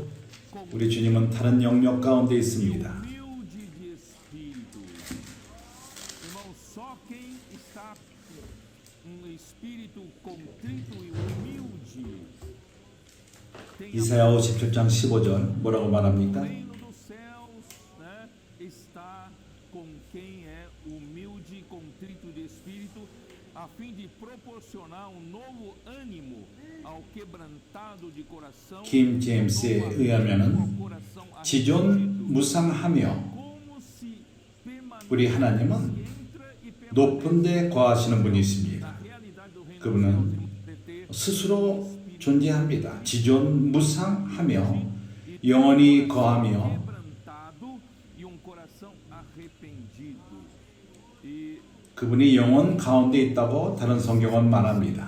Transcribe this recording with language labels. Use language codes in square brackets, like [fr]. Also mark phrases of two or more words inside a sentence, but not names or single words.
[ko] 우리 주님은 다른 영역 가운데 있습니다. 이사야 57장 15절 뭐라고 말합니까? [pt] a fim de proporcionar novo ânimo ao quebrantado de coração. [ko] 김 제임스에 의하면은 지존 무상하며 우리 하나님은 높은 데 거하시는 분이십니다. 그분은 스스로 존재합니다. 지존 무상하며 영원히 거하며 그분이 영혼 가운데 있다고 다른 성경은 말합니다.